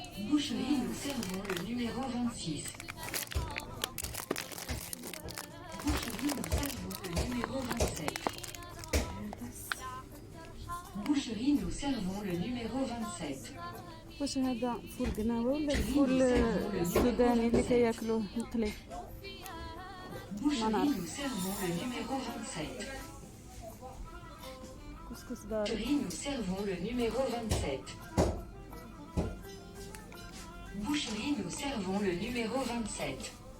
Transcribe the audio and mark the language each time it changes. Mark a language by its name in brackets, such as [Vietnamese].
[French] Boucherie, nous servons le numéro 26. Boucherie, nous servons le numéro 27. Boucherie, nous servons le numéro 27. [Arabic] واش هذا فول قناوه ولا الفول السوداني اللي كياكلوه مقلي؟ [French] Boucherie, nous servons le numéro 27. [Arabic] كسكس داري. [French] Boucherie, nous servons le numéro 27. Boucherie, nous servons le numéro 27.